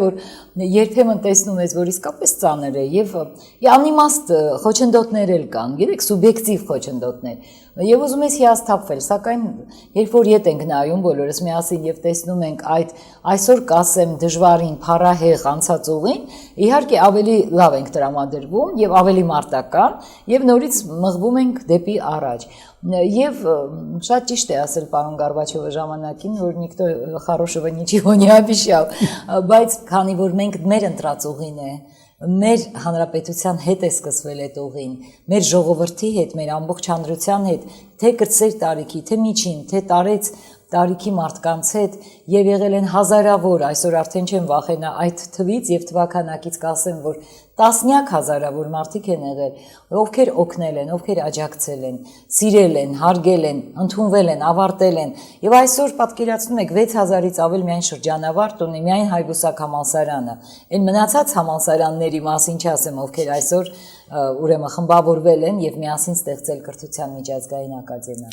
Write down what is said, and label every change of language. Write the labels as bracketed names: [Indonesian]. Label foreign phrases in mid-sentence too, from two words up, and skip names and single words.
[Armenian] որ երբեմն տեսնում ես, որ իսկապես ծանր է եւ անիմաստ խոչընդոտներ էլ կան, գիտեք, սուբյեկտիվ խոչընդոտներ։ Եվ ուզում ես հիասթափվել, սակայն երբ որ ետ ենք նայում բոլորս միասին եւ տեսնում ենք այդ այսօր կասեմ դժվարին, փառահեղ անցած ուղին, իհարկե ավելի լավ ենք տրամադրվում եւ ավելի մարտական եւ նորից մղվում ենք դեպի առաջ։ Եվ շատ ճիշտ է ասել պարոն Գորբաչովը ժամանակին, որ [Russian] никто хорошего ничего не обещал, [Armenian] բայց քանի որ մենք մեր ընտրած ուղին է, մեր հանրապետության հետ է սկսվել այդ ուղին, մեր ժողովրդի հետ, մեր ամբողջ հանրության հետ, թե կրտսեր տարիքի, թե միջին, թե տարեց տարիքի մարդկանց հետ եւ եղել են հազարավոր, այսօր արդեն չեմ վախենա այդ թվից եւ թվականակից կասեմ, որ տասնյակ հազարավոր մարդիկ են եղել, ովքեր օգնել են, ովքեր աջակցել են, սիրել են, հարգել են, ընդունվել են, ավարտել են եւ այսօր պատկերացնում եք 6000-ից ավել միայն շրջանավարտ ունի միայն Հայբուսակ համալսարանը, այն մնացած համալսարանների մասին չասեմ, ովքեր այսօր ուրեմն խմբավորվել են եւ միասին ստեղծել կրթության միջազգային ակադեմիա։